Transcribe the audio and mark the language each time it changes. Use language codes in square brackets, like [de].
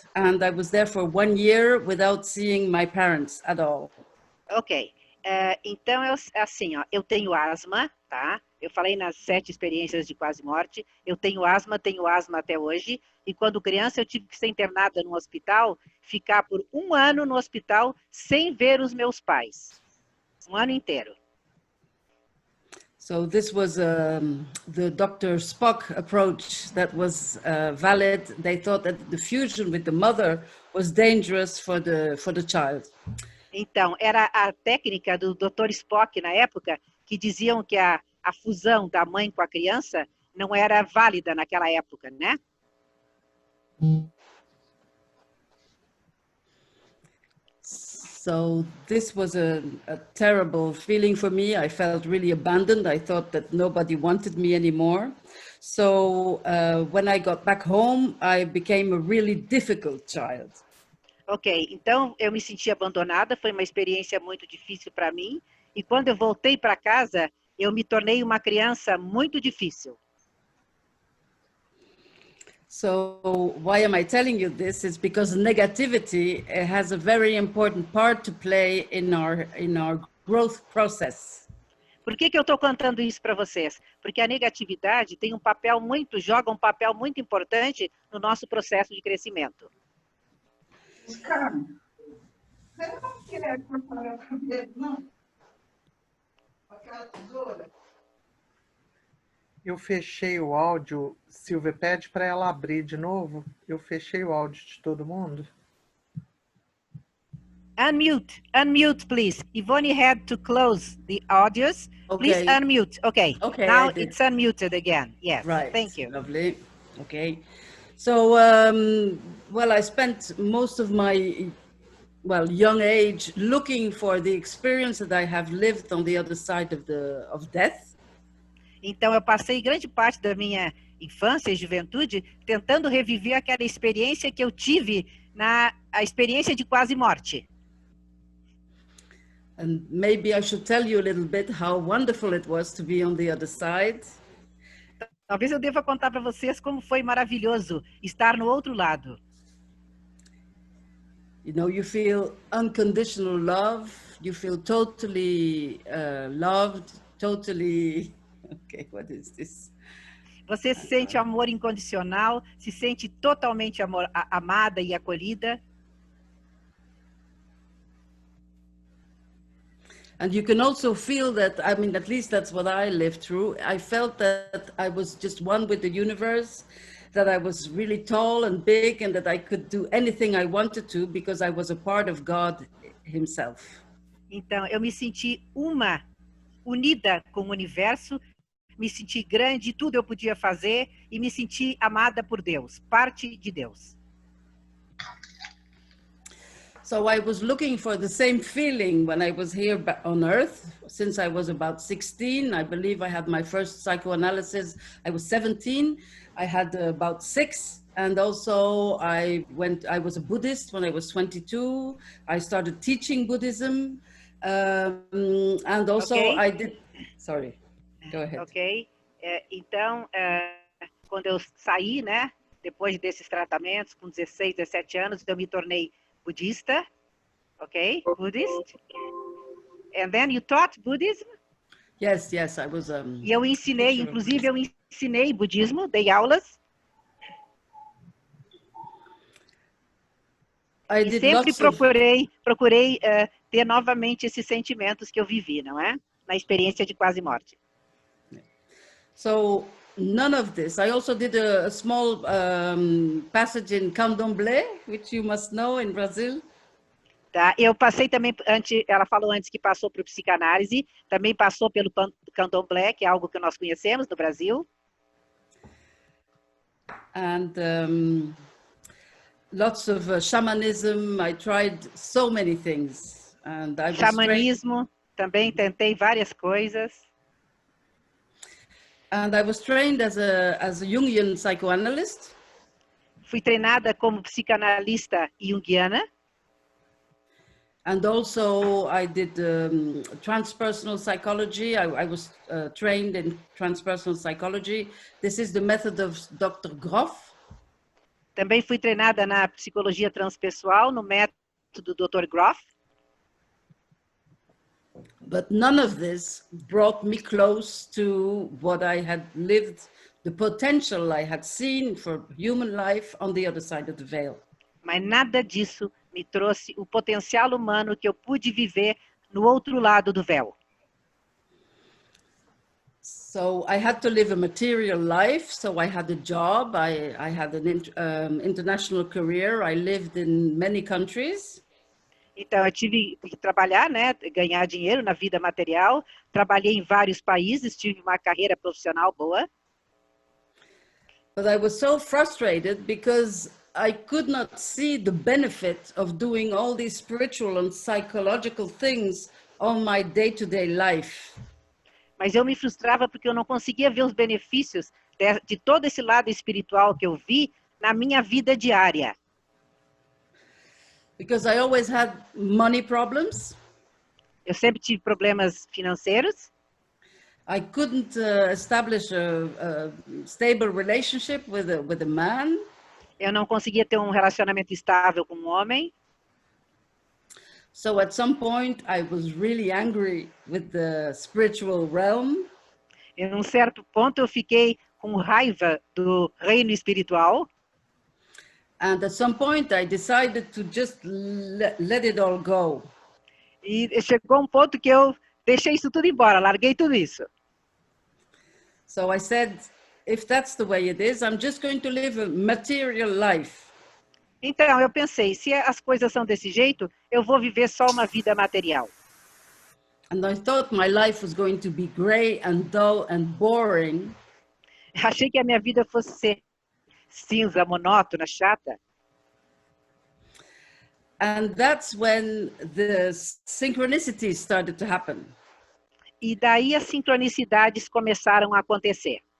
[en] And I was there for 1 year without seeing my parents at all. Ok. [pt] Então, assim, ó, eu tenho asma, tá? Eu falei nas 7 experiências de quase morte. Eu tenho asma até hoje. E quando criança eu tive que ser internada no hospital, ficar por 1 ano no hospital sem ver os meus pais. 1 ano inteiro. [en] So this was the Dr. Spock approach that was valid. They thought that the fusion with the mother was dangerous for the child. [pt] Então, era a técnica do Dr. Spock na época, que diziam que a fusão da mãe com a criança não era válida naquela época, né? [en] So this was a terrible feeling for me. I felt really abandoned. I thought that nobody wanted me anymore. So when I got back home, I became a really difficult child. [pt] Ok, então eu me senti abandonada, foi uma experiência muito difícil para mim. E quando eu voltei para casa, eu me tornei uma criança muito difícil. [en] So why am I telling you this? It's because negativity has a very important part to play in our growth process. [pt] Por que eu estou contando isso para vocês? Porque a negatividade tem joga um papel muito importante no nosso processo de crescimento. Carmen, você não quer cortar o cabelo, não? Aquela tesoura. Eu fechei o áudio, Silvia, pede para ela abrir de novo. Eu fechei o áudio de todo mundo. [en] Unmute, please. Yvonne had to close the audios. Okay. Please unmute. Okay. Now it's unmuted again. Yes. Right. Thank you. Lovely. Okay. So, well, I spent most of my, young age looking for the experience that I have lived on the other side of death. [pt] Então, eu passei grande parte da minha infância e juventude tentando reviver aquela experiência que eu tive a experiência de quase morte. [en] And maybe I should tell you a little bit how wonderful it was to be on the other side. [pt] Talvez eu deva contar para vocês como foi maravilhoso estar no outro lado. [en] You know, you feel unconditional love. You feel totally loved, totally... Okay, what is this? [pt] Você se sente amor incondicional, se sente totalmente amada e acolhida. [en] And you can also feel that, I mean, at least that's what I lived through. I felt that I was just one with the universe, that I was really tall and big and that I could do anything I wanted to because I was a part of God himself. [pt] Então, eu me senti unida com o universo, me senti grande, tudo eu podia fazer e me senti amada por Deus, parte de Deus. [en] So I was looking for the same feeling when I was here on Earth. Since I was about 16, I believe I had my first psychoanalysis. I was 17. I had about 6. And also I was a Buddhist when I was 22. I started teaching Buddhism. And also I did, sorry, go ahead. [pt] Ok, então, quando eu saí, né, depois desses tratamentos, com 16, 17 anos, eu me tornei budista, ok? [en] Buddhist. And then you taught Buddhism? Yes, I was... [pt] E eu ensinei, inclusive eu ensinei budismo, dei aulas. E sempre procurei ter novamente esses sentimentos que eu vivi, não é? Na experiência de quase morte. [en] So none of this. I also did a small passage in Candomblé, which you must know in Brazil. [pt] Tá? Eu passei também, ela falou antes que passou por psicanálise, também passou pelo candomblé, que é algo que nós conhecemos no Brasil. [en] And lots of shamanism. I tried so many things. And I was [pt] Xamanismo, também tentei várias coisas. [en] And I was trained as a Jungian psychoanalyst. [pt] Fui treinada como psicanalista junguiana. [en] And also I did transpersonal psychology. I was trained in transpersonal psychology. This is the method of Dr. Groff. [pt] Também fui treinada na psicologia transpessoal, no método do Dr. Groff. [en] But none of this brought me close to what I had lived, the potential I had seen for human life on the other side of the veil. [pt] Mas nada disso me trouxe o potencial humano que eu pude viver no outro lado do véu. [en] So I had to live a material life. So I had a job. I had an international career. I lived in many countries. [pt] Então eu tive que trabalhar, né, ganhar dinheiro na vida material. Trabalhei em vários países, tive uma carreira profissional boa. [en] But I was so frustrated because I could not see the benefit of doing all these spiritual and psychological things on my day-to-day life. [pt] Mas eu me frustrava porque eu não conseguia ver os benefícios de todo esse lado espiritual que eu vi na minha vida diária. [en] Because I always had money problems. [pt] Eu sempre tive problemas financeiros. [en] I couldn't establish a stable relationship with a man. [pt] Eu não conseguia ter um relacionamento estável com um homem. [en] So at some point I was really angry with the spiritual realm. [pt] Em um certo ponto eu fiquei com raiva do reino espiritual. [en] And at some point I decided to just let it all go. [pt] E chegou um ponto que eu deixei isso tudo embora, larguei tudo isso. [en] So I said, if that's the way it is, I'm just going to live a material life. [pt] Então eu pensei, se as coisas são desse jeito, eu vou viver só uma vida material. [en] And I thought my life was going to be gray and dull and boring. [pt] Achei que a minha vida fosse ser cinza, monótona, chata. [en] And that's when the synchronicities started to happen. [pt] E daí as sincronicidades começaram a acontecer.